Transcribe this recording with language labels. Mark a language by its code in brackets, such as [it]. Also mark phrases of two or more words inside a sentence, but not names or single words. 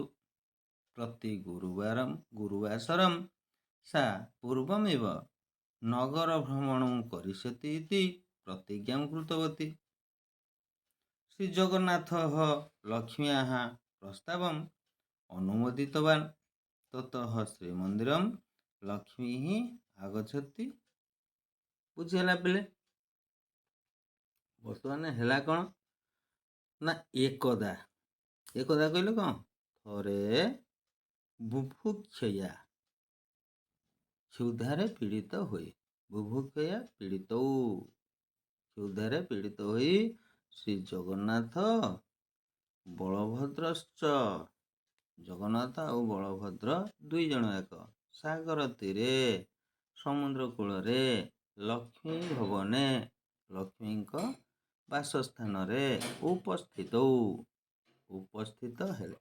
[sa] प्रति गुरुवासरं सा पूर्वमेव नगरभ्रमणं करिष्यति इति प्रतिज्ञां कृतवती। श्रीजगन्नाथः लक्ष्म्याः प्रस्तावम् अनुमोदितवान्। ततः श्रीमन्दिरं लक्ष्मीः आगच्छति। [or] ବୁଝିହେଲା ପିଲେ। ବର୍ତ୍ତମାନ ହେଲା କ'ଣ ନା ଏକଦା କହିଲେ କ'ଣ, ଥରେ ବୁଭୁକ୍ଷୟା କ୍ଷୁଧାରେ ପୀଡ଼ିତ ହୋଇ, ବୁଭୁକ୍ଷୟା ପୀଡ଼ିତ କ୍ଷୁଧାରେ ପୀଡ଼ିତ ହୋଇ ଶ୍ରୀ ଜଗନ୍ନାଥ ବଳଭଦ୍ରଶ୍ଚ ଜଗନ୍ନାଥ ଆଉ ବଳଭଦ୍ର ଦୁଇ ଜଣ ଯାକ ସାଗର ତୀରେ ସମୁଦ୍ର କୂଳରେ ଲକ୍ଷ୍ମୀ ଭବନେ ଲକ୍ଷ୍ମୀଙ୍କ ବାସସ୍ଥାନରେ ଉପସ୍ଥିତ ହେଲେ।